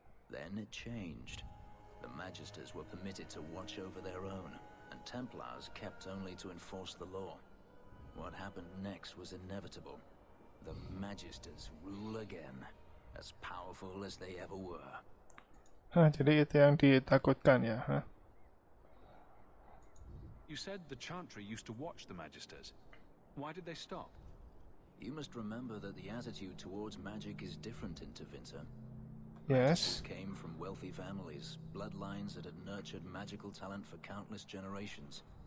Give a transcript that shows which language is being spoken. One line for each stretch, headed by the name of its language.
English: Then it changed. The Magisters were permitted to watch over their own, and Templars kept only to enforce the law. What happened next was inevitable. The Magisters rule again, as powerful as they ever were.
Indonesian: Jadi itu yang ditakutkan ya, huh?
English: You said the Chantry used to watch the Magisters. Why did they stop? You must remember that the attitude towards magic is different in Tevinter. Yes. Magisters came from wealthy families, bloodlines that had nurtured magical talent for countless generations.